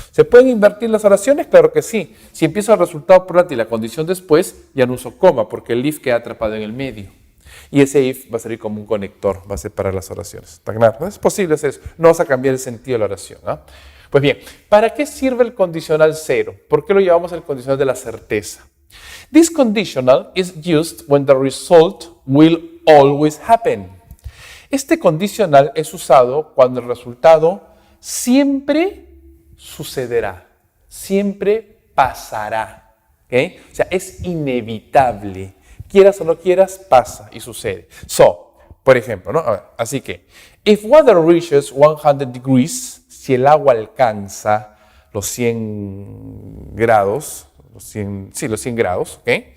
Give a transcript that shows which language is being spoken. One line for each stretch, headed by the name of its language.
Spanish: ¿Se pueden invertir las oraciones? Claro que sí. Si empiezo el resultado por delante y la condición después, ya no uso coma, porque el if queda atrapado en el medio. Y ese if va a servir como un conector, va a separar las oraciones. ¿Está claro? Es posible hacer eso. No vas a cambiar el sentido de la oración, ¿no? Pues bien, ¿para qué sirve el condicional cero? ¿Por qué lo llamamos el condicional de la certeza?
English: This conditional is used when the result will always happen.
Spanish: Este condicional es usado cuando el resultado siempre sucederá, siempre pasará. ¿Okay? O sea, es inevitable. Quieras o no quieras, pasa y sucede. So, por ejemplo, ¿no? A ver, así que,
English: if water reaches 100 degrees,
Spanish: si el agua alcanza los 100 grados, los 100 grados, ¿ok?